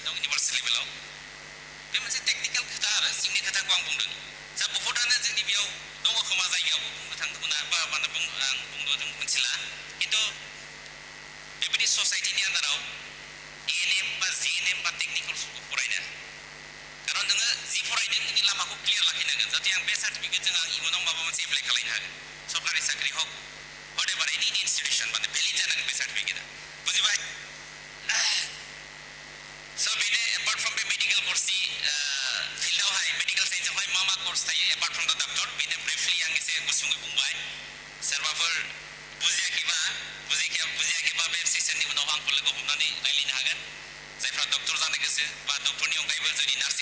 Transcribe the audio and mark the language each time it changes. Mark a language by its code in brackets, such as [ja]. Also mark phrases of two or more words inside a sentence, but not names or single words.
[brx] दं इउनिभारसिटि लेभेलाव बे मोनसे टेकनिकेल खोथा आरो सिंनि खोथाखौ आं बुंदों जा बहुतानो जोंनि बेयाव दङ खोमा जायगायावबो बुंनो थांदोंमोन बा आं बुंदों मिथिला खिन्थु बेबायदि ससाइटिनि आन्दाराव एएनएम बा जिएनएम बा टेकनिकेलफोरखौ फरायनो खारन नोङो जि फरायदों नोंनि लामाखौ क्लियार लाखिनांगोन जाहाथे आं बे सार्टिफिकेटजों आं इयुनाव माबा मोनसे एप्लाइ खालामनो हागोन सरकारि साख्रि हक [en] whatever any institution [brx] माने भेलिड जानांगोन बे सार्टिफिकेटआ बुजिबाय स' बेनो [en] apart from [brx] बे मेडिकेल कर्सनि फिल्डआवहाय मेडिकेल साइन्सआवहाय मा कर्स थायो [en] apart from the doctor [brx] बेनो ब्रिफलि आं एसे गुसुङै बुंबाय सोरबाफोर बुजियाखैबा बे सेसननि उनाव आंखौ लोगो हमनानै रायलायनो हागोन जायफ्रा डक्टर जानो गोसो बा डक्टरनि अनगायैबो जुदि नार्सिं